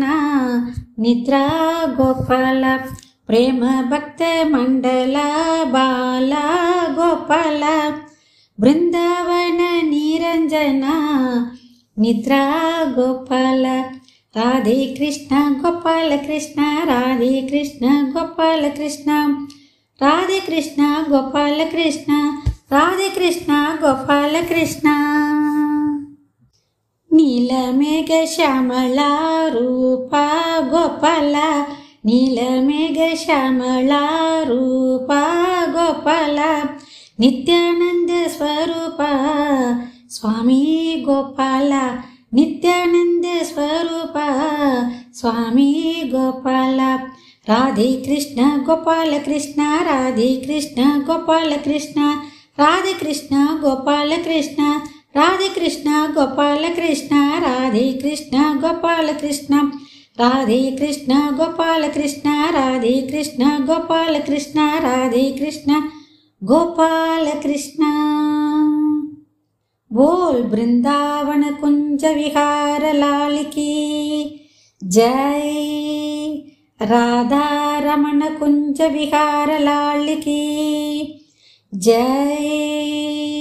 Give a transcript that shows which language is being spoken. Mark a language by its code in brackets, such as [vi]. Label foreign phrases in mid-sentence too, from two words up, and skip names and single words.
[sa] ನಿದ್ರಾ ಗೋಪಾಲ ಪ್ರೇಮ ಭಕ್ತ ಮಂಡಲ ಬಾಲ ಗೋಪಾಲ ಬೃಂದಾವನ ನಿರಂಜನ ನಿದ್ರಾ ಗೋಪಾಲ ರಾಧೆ ಕೃಷ್ಣ ಗೋಪಾಲ ಕೃಷ್ಣ ರಾಧೆ ಕೃಷ್ಣ ಗೋಪಾಲ ಕೃಷ್ಣ ರಾಧೆ ಕೃಷ್ಣ ಗೋಪಾಲ ಕೃಷ್ಣ ರಾಧೆ ಕೃಷ್ಣ ಗೋಪಾಲ ಕೃಷ್ಣ ನೀಲಮೇಘ ಶ್ಯಾಮಳ ರೂಪ ಗೋಪಾಲ నీలమేఘ శ్యామళ రూప గోపాల నిత్యానంద స్వరూప స్వామి గోపాల నిత్యానంద స్వరూప స్వామి గోపాల రాధే కృష్ణ గోపాల కృష్ణ రాధే కృష్ణ గోపాల కృష్ణ రాధే కృష్ణ గోపాల కృష్ణ రాధే కృష్ణ గోపాల కృష్ణ రాధే కృష్ణ గోపాల కృష్ణ రాధే కృష్ణ గోపాల కృష్ణ రాధే కృష్ణ గోపాల కృష్ణ రాధే కృష్ణ గోపాల కృష్ణ [hi] बोल वृंदावन कुंज विहार लाल की जय राधा रमण कुंज विहार लाल की जय।